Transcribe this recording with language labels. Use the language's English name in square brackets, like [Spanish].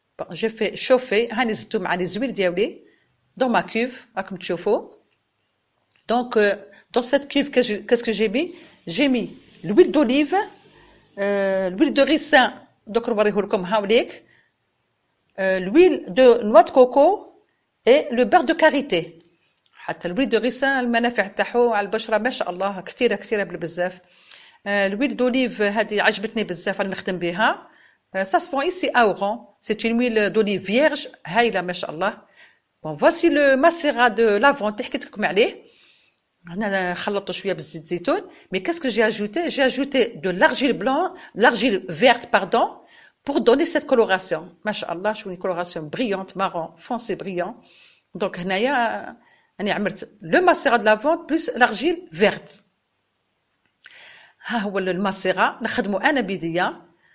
[French] J'ai fait chauffer [Arabic] هنزلته [French] مع les huiles [Arabic] ديالي [French] dans ma cuve, comme tu vois. Donc, dans cette cuve, qu'est-ce que j'ai mis? J'ai mis l'huile d'olive, l'huile de ricin, donc l'huile de noix de coco et le beurre de karité. [Arabic] حتى [French] l'huile de ricin [Arabic] المنافع تاعو على البشرة ما شاء الله كثيرة بالبزاف. [French] l'huile d'olive [Arabic] هذه عجبتني بزاف راني نخدم بها. [French] Ça se vend ici à Oran. C'est une huile d'olive vierge, [Arabic] هايلة ما شاء الله. [French] Bon, voici le macérat de lavande [Arabic] اللي حكيت لكم عليه. أنا خلطته شوية بالزيت زيتون. [French] Mais qu'est-ce que j'ai ajouté? J'ai ajouté de l'argile verte, pardon, pour donner cette coloration. Masha'Allah, je une coloration brillante, marron, foncé, brillant. Donc [Arabic] هنايا أنا عملت [French] le macérat de lavande plus l'argile verte. [Arabic] ها هو الماسيرا نخدمه أنا بيديا.